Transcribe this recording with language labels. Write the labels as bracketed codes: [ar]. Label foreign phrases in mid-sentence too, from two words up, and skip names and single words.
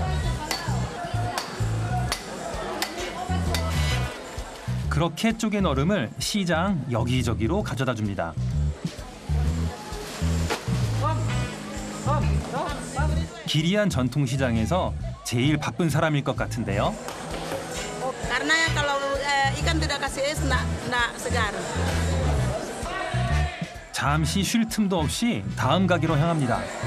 [ko] 그렇게 쪼갠 얼음을 시장 여기저기로 가져다 줍니다. 기리안 전통시장에서 제일 바쁜 사람일 것 같은데요. [id] Karena kalau ikan tidak kasih es, nak segar. [ko] 잠시 쉴 틈도 없이 다음 가게로 향합니다.